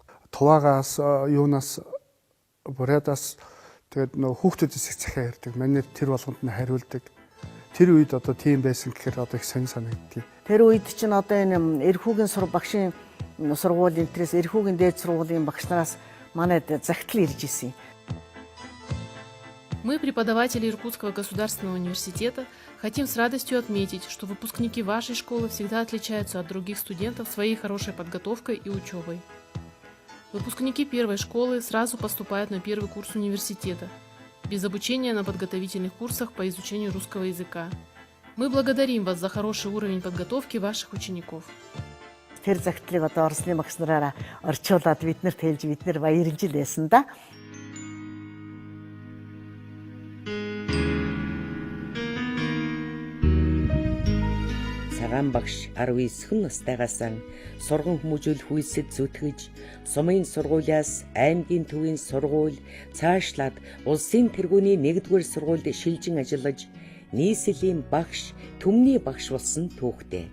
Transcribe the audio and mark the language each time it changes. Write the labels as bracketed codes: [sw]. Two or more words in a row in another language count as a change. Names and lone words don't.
[mn] Туваагаас юунаас бурядаас тэгээд нөө хүүхдүүдээс их захиа ярьдаг. Манай тэр болгонд нь хариулдаг. Тэр үед одоо тийм байсан гэхээр одоо их сонь санагдтыг. Тэр үед чинь одоо энэ эрхүүгийн багшийн сургуулийн интерес эрхүүгийн дээд сургуулийн багш нараас манайд захидал ирж исэн. [ru] Мы, преподаватели Иркутского государственного университета, хотим с радостью отметить, что выпускники вашей школы всегда отличаются от других студентов своей хорошей подготовкой и учебой. Выпускники первой школы сразу поступают на первый курс университета, без обучения на подготовительных курсах по изучению русского языка. Мы благодарим вас за хороший уровень подготовки ваших учеников. [mn] Тэр захидлыг одоо орсны багш нараараа орчуулад биднэрт хэлж бид нар баярлж лээсэн да. Цагаан багш 19 настайгаас сурган хүмүүжүүлэх үйлсэд зүтгэж, сумын сургуулиас аймгийн төвийн сургууль, цаашлаад улсын тэргүүний 1-р сургуульд шилжин ажиллаж, нийслэлийн багш, түмний багш болсон түүхтэй.